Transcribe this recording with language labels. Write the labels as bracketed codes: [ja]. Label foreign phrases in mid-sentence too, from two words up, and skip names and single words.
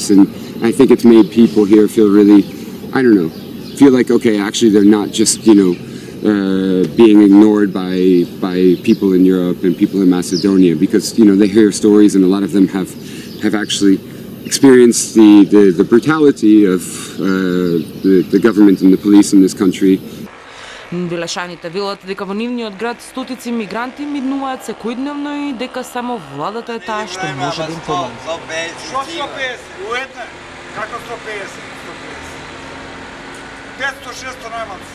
[en] And I think it's made people here feel really, feel like, okay, actually they're not just being ignored by people in Europe and people in Macedonia, because they hear stories, and a lot of them have actually experienced the brutality of the government and the police in this country. [mk] Белешаните велат дека во нивниот град стотици мигранти минуваат секојдневно и дека само владата е таа што може да им помогне. Што 150? Уедна? Како 150? 500-600 најмалце.